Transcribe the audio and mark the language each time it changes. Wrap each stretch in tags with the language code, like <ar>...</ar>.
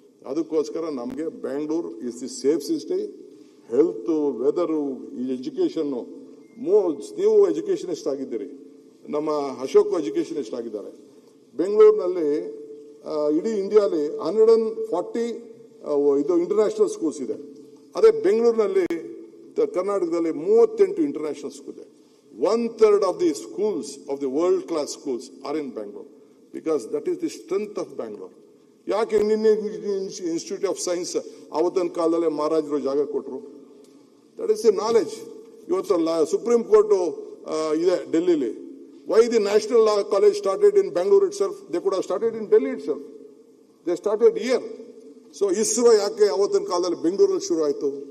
<kn>ಅದಕ್ಕೋಸ್ಕರ ನಮಗೆ Bangalore</kn> <en>Is the safe city.</en> <kn>Health, weather, ಈ ಎಜುಕೇಶನ್, ನೀವು ಎಜುಕೇಶನಿಸ್ಟ್ ಆಗಿದ್ದೀರಿ, ನಮ್ಮ ಅಶೋಕ್ ಎಜುಕೇಶನಿಸ್ಟ್ ಆಗಿದ್ದಾರೆ. ಬೆಂಗಳೂರಿನಲ್ಲಿ ಇಡೀ ಇಂಡಿಯಾಲಿ 140 ಇದು ಇಂಟರ್ನ್ಯಾಷನಲ್ ಸ್ಕೂಲ್ಸ್ ಇದೆ. ಅದೇ ಬೆಂಗಳೂರಿನಲ್ಲಿ ಕರ್ನಾಟಕದಲ್ಲಿ 38 ಇಂಟರ್ನ್ಯಾಷನಲ್ ಸ್ಕೂಲ್ ಇದೆ.</kn> <en>1/3 of the schools of the world class schools are in Bangalore because that is the strength of Bangalore.</en> <kn>ಯಾಕೆ ಇಂಡಿಯನ್ ಇನ್ಸ್ಟಿಟ್ಯೂಟ್ ಆಫ್ ಸೈನ್ಸ್ ಅವತ್ತಿನ ಕಾಲದಲ್ಲೇ ಮಹಾರಾಜರು ಜಾಗ ಕೊಟ್ಟರು?</kn> <en>That is the knowledge.</en> <kn>ಇವತ್ತು ಸುಪ್ರೀಂ ಕೋರ್ಟ್ ಇದೆ ಡೆಲ್ಲಿಲಿ.</kn> <en>Why the national law college started in Bangalore itself? They could have started in Delhi itself. They started here. So</en> <kn>ISRO ಯಾಕೆ ಅವತ್ತಿನ ಕಾಲದಲ್ಲಿ ಬೆಂಗಳೂರಲ್ಲಿ ಶುರು ಆಯಿತು?</kn>